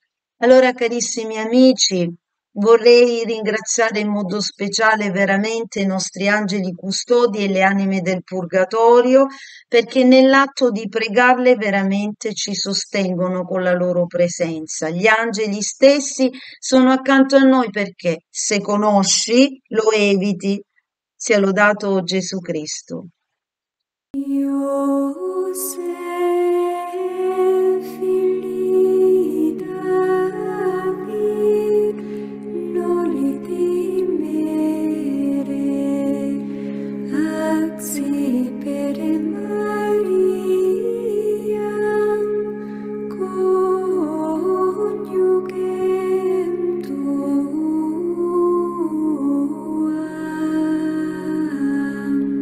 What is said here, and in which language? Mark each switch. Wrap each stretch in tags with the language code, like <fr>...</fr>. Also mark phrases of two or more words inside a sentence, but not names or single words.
<it>Allora, carissimi amici, vorrei ringraziare in modo speciale veramente i nostri angeli custodi e le anime del purgatorio, perché nell'atto di pregarle veramente ci sostengono con la loro presenza. Gli angeli stessi sono accanto a noi perché se conosci, lo eviti. Sia lodato Gesù Cristo.</it> <la>Iosef, figli David, noli timere, accipere Mariam, coniugem tuam.</la>